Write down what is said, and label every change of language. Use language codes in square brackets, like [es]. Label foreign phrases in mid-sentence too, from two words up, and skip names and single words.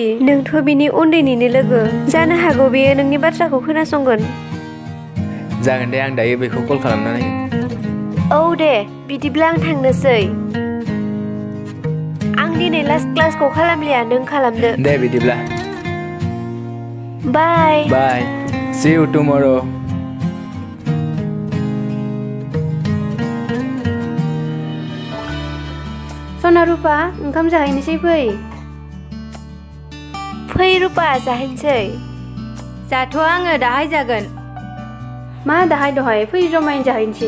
[brx] नोंथ' बिनि उन्दैनिनो लोगो। जानो हागौ बेयो नोंनि बाथ्राखौ खोनासंगोन। जागोन दे, आं दायो बेखौ कल खालामना नायगोन। औ दे, बिदिब्ला आं थांनोसै। आं दिनै [en] last classखौ [brx] खालामलिया, नों खालामदो। दे बिदिब्ला। बाय। [en] बाय। See you tomorrow. [brx] सना रुपा ओंखाम जाहैनोसै फै। फै रुपा जाहैनोसै। जाथ'आ आङो, दाहाय जागोन। मा दाहाय दहाय, फै जमायैनो जाहैनोसै।